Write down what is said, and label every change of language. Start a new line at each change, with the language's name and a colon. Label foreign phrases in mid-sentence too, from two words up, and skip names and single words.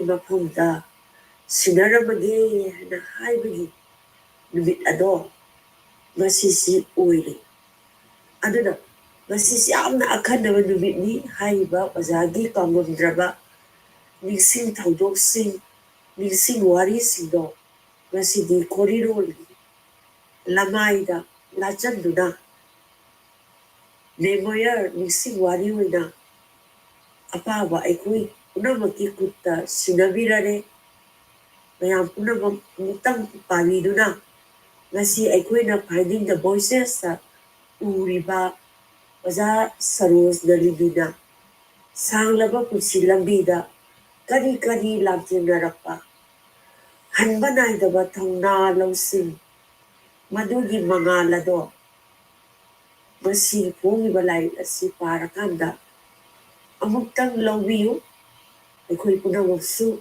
Manipuri: mafamda sinarabage hana haibagi numit ado masisi oire aduna masisi amna akhanaba numitni haiba Ozagi kamamdraba ningsing thaudoksing ningsing warisingdo masidi korirol lamaida lachanduna memoir ningsing wari oina apaba aikoi punamaki kutta sinabirare mayam punamam mutang pariduna ngasi aikoina finding the voices uriba Oza Saroj Nalini sanglaba punsi lambida kari lamthengnarapa hanba naidaba thongna lawsing madugi mangal ado masi phongiba lairик asi parakanda amuktang lawbiyu aikoi punamaksu